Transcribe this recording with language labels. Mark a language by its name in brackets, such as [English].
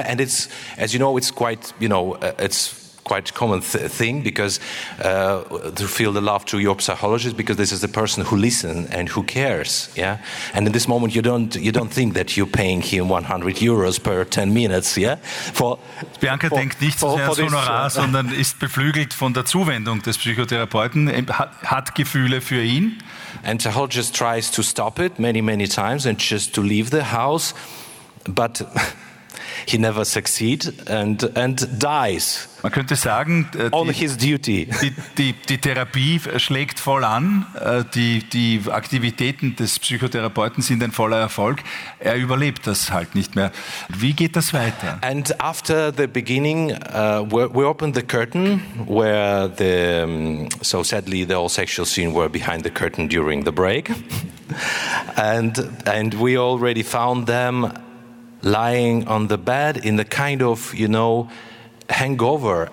[English] And it's, as you know, it's quite, you know, it's quite common thing, because to feel the love to your psychologist, because this is the person who listens and who cares, yeah. And in this moment, you don't think that you're paying him 100 euros per 10 minutes, yeah. [German] Bianca denkt nicht so sehr ans Honorar, sondern ist beflügelt von der Zuwendung des Psychotherapeuten, hat Gefühle für ihn. [English] And the whole just tries to stop it many, many times and just to leave the house. But he never succeeds and dies. [German] Man könnte sagen, [English] on his duty. [German] Die Therapie schlägt voll an, die Aktivitäten des Psychotherapeuten sind ein voller Erfolg. Er überlebt das halt nicht mehr. Wie geht das weiter? [English] And after the beginning, we opened the curtain where the so sadly the all sexual scene were behind the curtain during the break. And we already found them lying on the bed in the kind of, you know, hangover.